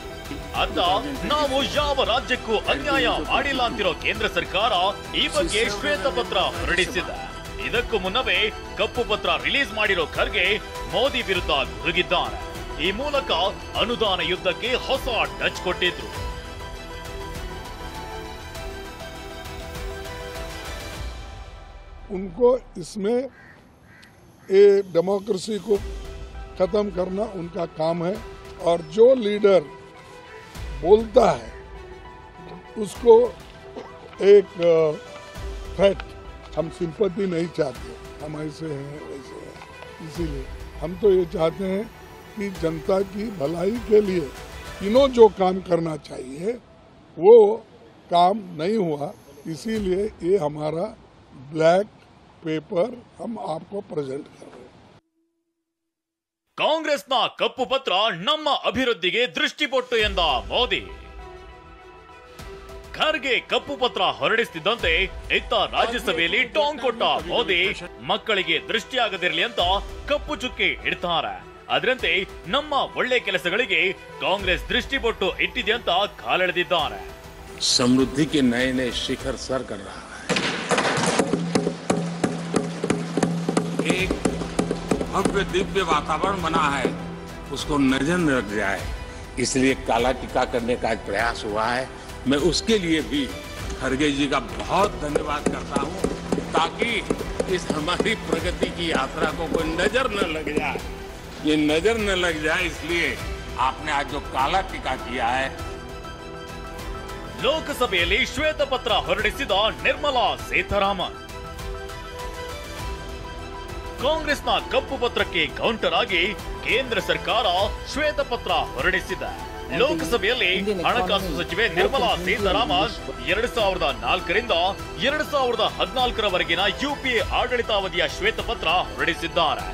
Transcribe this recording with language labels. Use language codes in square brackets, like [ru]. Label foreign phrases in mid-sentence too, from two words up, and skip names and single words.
[kn] ಅಂತ ನಾವು ಯಾವ ರಾಜ್ಯಕ್ಕೂ ಅನ್ಯಾಯ ಮಾಡಿಲ್ಲ ಅಂತಿರೋ ಕೇಂದ್ರ ಸರ್ಕಾರ ಈ ಬಗ್ಗೆ ಶ್ವೇತ ಪತ್ರ ಹೊರಡಿಸಿದೆ. ಇದಕ್ಕೂ ಮುನ್ನವೇ ಕಪ್ಪು ಪತ್ರ ರಿಲೀಸ್ ಮಾಡಿರೋ ಖರ್ಗೆ ಮೋದಿ ವಿರುದ್ಧ ಗುಡುಗಿದ್ದಾರೆ. ಈ ಮೂಲಕ ಅನುದಾನ ಯುದ್ಧಕ್ಕೆ ಹೊಸ ಟಚ್ ಕೊಟ್ಟಿದ್ರು. [hi] उनको इसमें ये डेमोक्रेसी को ख़त्म करना उनका काम है और जो लीडर बोलता है उसको एक थ्रेट, हम सिंपैथी नहीं चाहते, हम ऐसे हैं वैसे हैं, इसीलिए हम तो ये चाहते हैं कि जनता की भलाई के लिए तीनों जो काम करना चाहिए वो काम नहीं हुआ, इसीलिए ये हमारा [en] black paper [hi] हम आपको प्रेजेंट कर रहे हैं. [kn] ಕಾಂಗ್ರೆಸ್ನ ಕಪ್ಪು ಪತ್ರ ನಮ್ಮ ಅಭಿವೃದ್ಧಿಗೆ ದೃಷ್ಟಿಪೊಟ್ಟು ಎಂದ ಮೋದಿ. ಖರ್ಗೆ ಕಪ್ಪು ಪತ್ರ ಹೊರಡಿಸುತ್ತಿದ್ದಂತೆ ಇತ್ತ ರಾಜ್ಯಸಭೆಯಲ್ಲಿ ಟಾಂಗ್ ಕೊಟ್ಟ ಮೋದಿ ಮಕ್ಕಳಿಗೆ ದೃಷ್ಟಿಯಾಗದಿರಲಿ ಅಂತ ಕಪ್ಪು ಚುಕ್ಕಿ ಇಡ್ತಾರೆ. ಅದರಂತೆ ನಮ್ಮ ಒಳ್ಳೆ ಕೆಲಸಗಳಿಗೆ ಕಾಂಗ್ರೆಸ್ ದೃಷ್ಟಿಪೊಟ್ಟು ಇಟ್ಟಿದೆ ಅಂತ ಕಾಲೆಳೆದಿದ್ದಾರೆ. [hi] समृद्धि के नए नए शिखर सर कर रहा है. एक भव्य दिव्य वातावरण बना है, उसको नजर न लग जाए, इसलिए काला टीका करने का एक प्रयास हुआ है. मैं उसके लिए भी खरगे जी का बहुत धन्यवाद करता हूं, ताकि इस हमारी प्रगति की यात्रा को कोई नजर न लग जाए. ये नजर न लग जाए इसलिए आपने आज जो काला टीका किया है. [kn] ಲೋಕಸಭೆಯಲ್ಲಿ ಶ್ವೇತಪತ್ರ ಹೊರಡಿಸಿದ ನಿರ್ಮಲಾ ಸೀತಾರಾಮನ್. ಕಾಂಗ್ರೆಸ್ನ ಕಪ್ಪು ಪತ್ರಕ್ಕೆ ಕೌಂಟರ್ ಆಗಿ ಕೇಂದ್ರ ಸರ್ಕಾರ ಶ್ವೇತಪತ್ರ ಹೊರಡಿಸಿದೆ. ಲೋಕಸಭೆಯಲ್ಲಿ ಹಣಕಾಸು ಸಚಿವೆ ನಿರ್ಮಲಾ ಸೀತಾರಾಮನ್ 2004ರಿಂದ 2014ರವರೆಗಿನ ಯುಪಿಎ ಆಡಳಿತಾವಧಿಯ ಶ್ವೇತಪತ್ರ ಹೊರಡಿಸಿದ್ದಾರೆ.